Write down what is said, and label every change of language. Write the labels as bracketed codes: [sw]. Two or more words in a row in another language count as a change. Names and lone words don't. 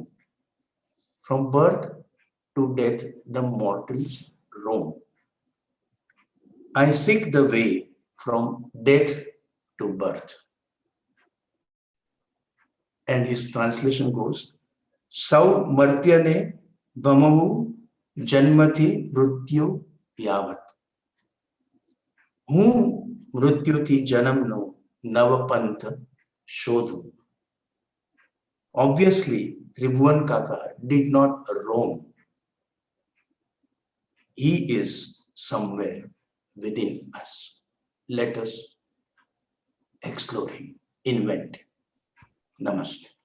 [en] From birth to death, the mortals roam. I seek the way from death to birth." And his translation goes, [gu] "સૌ મર્ત્યને વમહુ જન્મતિ મૃત્યુ યાવત." હું મૃત્યુથી જન્મનો નવપંથ શોધું. [en] Obviously, Tribhuvan Kaka did not roam. He is somewhere within us. Let us explore him, invent him. Namaste.